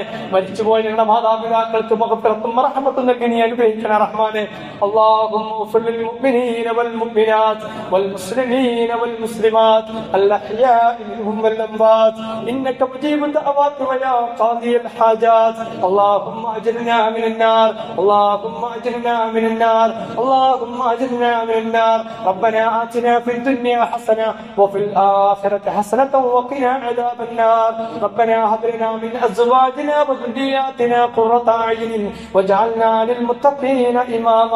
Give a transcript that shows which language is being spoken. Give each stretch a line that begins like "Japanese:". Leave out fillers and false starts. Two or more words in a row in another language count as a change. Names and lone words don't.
Malayalam: മരിച്ചുപോയ ഞങ്ങളുടെ മാതാപിതാക്കൾക്ക് മഗ്ഫിറത്തും റഹ്മത്തും നൽകി നീ അനുഗ്രഹിക്കണേ റഹ്മാനെ.
Arabic: اللهم اغفر للمؤمنين والمؤمنات والمسلمين والمسلمات الأحياء منهم والأموات إنك مجيب الدعوات ويا قاضي الحاجات. اللهم اجرنا من النار اللهم اجرنا من النار اللهم اجرنا من النار. ربنا آتنا في الدنيا حسنة وفي الآخرة حسنة وقنا عذاب النار. ربنا هب لنا من أزواجنا وذرياتنا قرة أعين واجعلنا للمتقين إماما.